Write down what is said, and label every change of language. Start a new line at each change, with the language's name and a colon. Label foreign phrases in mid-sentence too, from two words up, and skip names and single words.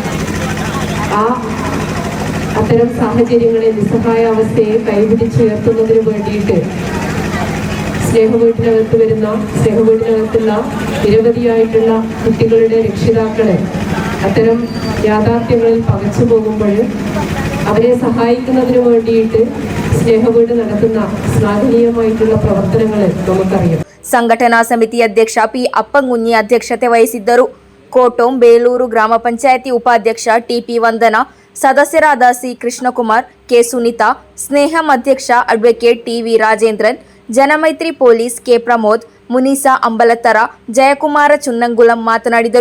Malayalam: അത്തരം സാഹചര്യങ്ങളെ, നിസ്സഹായ അവസ്ഥയെ കൈപിടിച്ചുയർത്തുന്നതിന് വേണ്ടിയിട്ട് സ്നേഹവീട്ടിനകത്തുള്ള നിരവധിയായിട്ടുള്ള കുട്ടികളുടെ രക്ഷിതാക്കളെ അത്തരം യാഥാർത്ഥ്യങ്ങളിൽ പകച്ചു പോകുമ്പോൾ അവരെ സഹായിക്കുന്നതിന് വേണ്ടിയിട്ട് സ്നേഹവീട് നടത്തുന്ന ശ്ലാഘനീയമായിട്ടുള്ള പ്രവർത്തനങ്ങൾ നമുക്കറിയാം.
Kannada: ಸಂಘಟನಾ ಸಮಿತಿ ಅಧ್ಯಕ್ಷ ಪಿ ಅಪ್ಪಂಗುഞ്ഞಿ ಅಧ್ಯಕ್ಷತೆ ವಹಿಸಿದ್ದರು. ಕೋಟೋಂ ಬೇಲೂರು ಗ್ರಾಮ ಪಂಚಾಯತಿ ಉಪಾಧ್ಯಕ್ಷ ಟಿಪಿ ವಂದನಾ, ಸದಸ್ಯರಾದ ಸಿ ಕೃಷ್ಣಕುಮಾರ್, ಕೆ ಸುನೀತಾ, ಸ್ನೇಹಂ ಅಧ್ಯಕ್ಷ ಅಡ್ವೊಕೇಟ್ ಟಿವಿ ರಾಜೇಂದ್ರನ್, ಜನಮೈತ್ರಿ ಪೊಲೀಸ್ ಕೆ ಪ್ರಮೋದ್, ಮುನಿಸಾ ಅಂಬಲತ್ತರ, ಜಯಕುಮಾರ ಚುನ್ನಂಗುಳಂ ಮಾತನಾಡಿದರು.